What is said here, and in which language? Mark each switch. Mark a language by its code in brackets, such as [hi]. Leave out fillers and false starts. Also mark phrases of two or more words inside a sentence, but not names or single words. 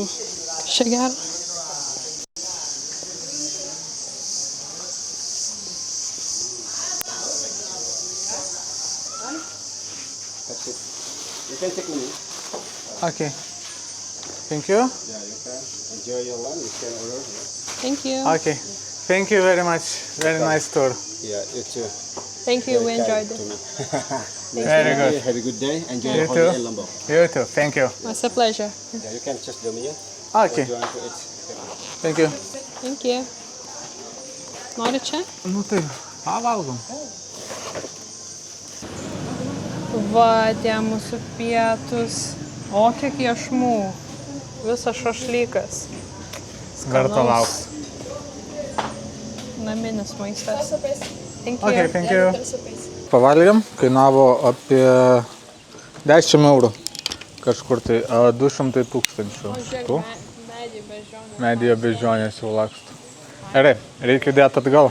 [lt] Čia gero. [en] You can take me. Okay. Thank you. Yeah, you can. Enjoy your lunch. You can order here. Thank you. Okay. Thank you very much. Very nice tour. Yeah, you too. Thank you, we enjoyed it. Very good. Have a good day. Enjoy You your holiday too. in Lombok. You too. Thank you. It's a pleasure. Yeah, you can choose the menu. Okay. You want to eat. Thank you. Thank you. [lt] Nori čia? Nu tai, pavalgom. Va, tie mūsų pietus. O, kiek iešmų. Visas šašlykas. Verta laukti. Naminis maistas. [en] Thank you. Okay, thank you. [lt] Pavalgėm, kainavo apie 10 eurų. Kažkur tai 200 tūkstančių. Tu? Medį bežionė. Medyje bežionės jau laksto. Gerai, reikia dėti atgal.